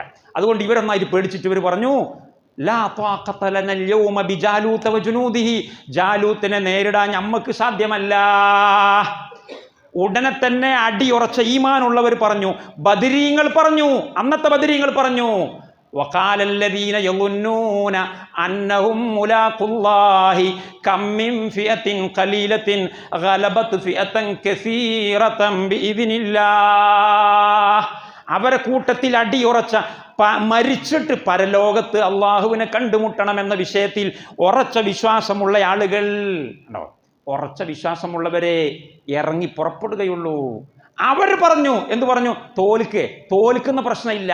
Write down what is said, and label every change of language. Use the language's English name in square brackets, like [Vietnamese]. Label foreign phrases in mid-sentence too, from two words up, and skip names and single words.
[Malayalam] അതുകൊണ്ട് ഇവരൊന്നായിട്ട് പേടിച്ചിട്ട് ഇവർ പറഞ്ഞു, [Arabic] لا طاقة لنا اليوم بجالوت وجنوده, [Malayalam] ജാലൂത്തിനെ നേരിടാൻ നമ്മക്ക് സാധ്യമല്ല. ഉടനെ തന്നെ അടിയുറച്ച ഈമാനുള്ളവർ പറഞ്ഞു, ബദരീങ്ങൾ പറഞ്ഞു, അന്നത്തെ ബദരീങ്ങൾ പറഞ്ഞു, [Arabic] وقال الذين يظنون أنهم ملاقو الله كم من فئة قليلة غلبت فئة كثيرة بإذن الله. [Malayalam] അവരെ കൂട്ടത്തിൽ അടിയുറച്ച, മരിച്ചിട്ട് പരലോകത്ത് അള്ളാഹുവിനെ കണ്ടുമുട്ടണമെന്ന വിഷയത്തിൽ ഉറച്ച വിശ്വാസമുള്ള ആളുകൾ ഉണ്ടോ, ഉറച്ച വിശ്വാസമുള്ളവരെ ഇറങ്ങി പുറപ്പെടുകയുള്ളൂ. അവർ പറഞ്ഞു, എന്തു പറഞ്ഞു? തോൽക്കുന്ന പ്രശ്നമില്ല.